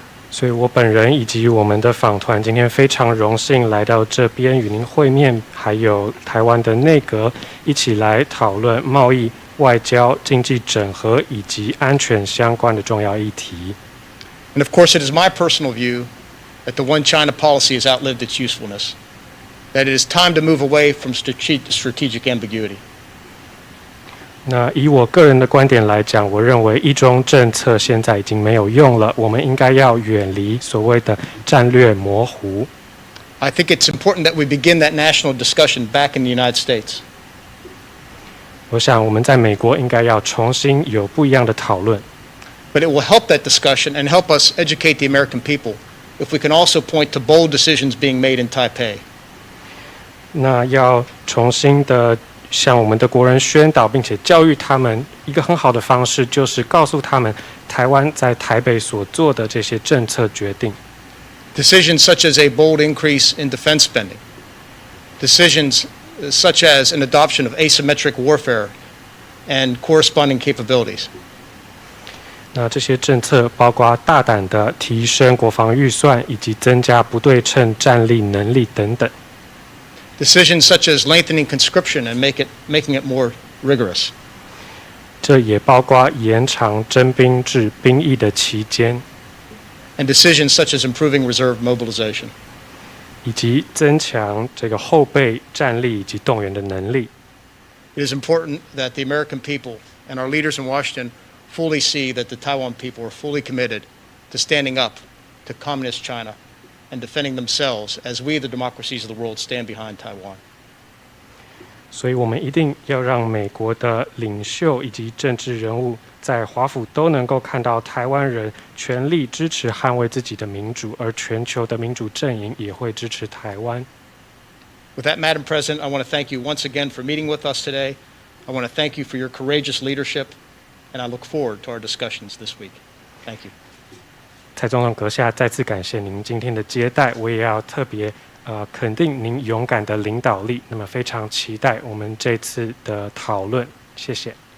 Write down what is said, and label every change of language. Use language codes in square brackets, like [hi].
[zh] 所以我本人以及我们的访团今天非常荣幸来到这边与您会面，还有台湾的内阁一起来讨论贸易、外交、经济整合以及安全相关的重要议题。 [en] And of course, it is my personal view that the One China policy has outlived its usefulness, that it is time to move away from strategic ambiguity. [zh] 那以我个人的观点来讲，我认为一中政策现在已经没有用了，我们应该要远离所谓的战略模糊。 [en] I think it's important that we begin that national discussion back in the United States. [zh] 我想我们在美国应该要重新有不一样的讨论。 [en] But it will help that discussion and help us educate the American people if we can also point to bold decisions being made in Taipei. [zh] 那要重新的向我们的国人宣导，并且教育他们一个很好的方式，就是告诉他们台湾在台北所做的这些政策决定。 [en] Decisions such as a bold increase in defense spending. Decisions such as an adoption of asymmetric warfare and corresponding capabilities. [zh] 那这些政策包括大胆的提升国防预算，以及增加不对称战力能力等等。 [en] Decisions such as lengthening conscription and making it more rigorous. [zh] 这也包括延长征兵制兵役的期间， [en] And decisions such as improving reserve mobilization. [zh] 以及增强这个后备战力以及动员的能力。 [en] It is important that the American people and our leaders in Washington fully see that the Taiwan people are fully committed to standing up to communist China and defending themselves as we, the democracies of the world, stand behind Taiwan. [zh] 所以我们一定要让美国的领袖以及政治人物在华府都能够看到台湾人全力支持捍卫自己的民主，而全球的民主阵营也会支持台湾。 [en] With that, Madam President, I want to thank you once again for meeting with us today. I want to thank you for your courageous leadership, and I look forward to our discussions this week. Thank you. [zh] 蔡总统阁下，再次感谢您今天的接待，我也要特别肯定您勇敢的领导力。那么非常期待我们这次的讨论，谢谢。